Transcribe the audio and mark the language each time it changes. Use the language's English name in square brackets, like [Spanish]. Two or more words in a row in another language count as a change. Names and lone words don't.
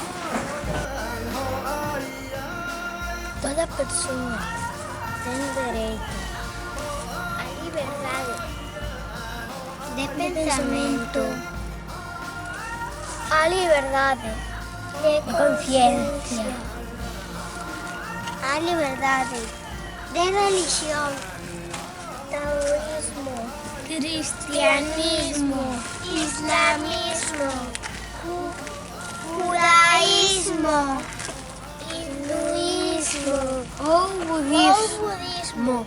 [Galician] Toda persoa ten dereito á liberdade de pensamento, á liberdade de conciencia, á liberdade de religión, taoísmo, cristianismo, islamismo, judaísmo, hinduismo ou budismo.